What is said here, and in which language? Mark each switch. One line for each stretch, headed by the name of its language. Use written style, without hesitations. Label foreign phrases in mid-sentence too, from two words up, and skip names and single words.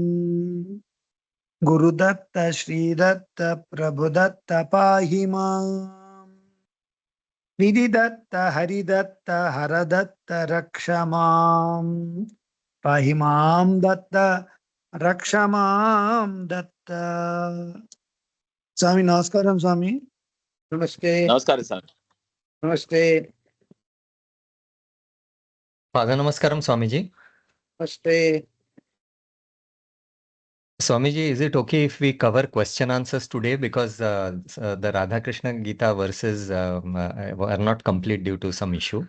Sanskrit: गुरुदत्त श्रीदत्त प्रभुदत्त पाहि माम् निधिदत्त हरिदत्त हरदत्त रक्ष माम् पाहि मां दत्त रक्ष मां दत्त स्वामी नमस्कारं स्वामी नमस्ते
Telugu: నమస్కారం సార్.
Hindi: नमस्ते
Telugu: పాద నమస్కారం, స్వామీజీ.
Hindi: नमस्ते
English: Swamiji, is it okay if we cover question answers today because the Radha Krishna Gita verses are not complete due to some issue?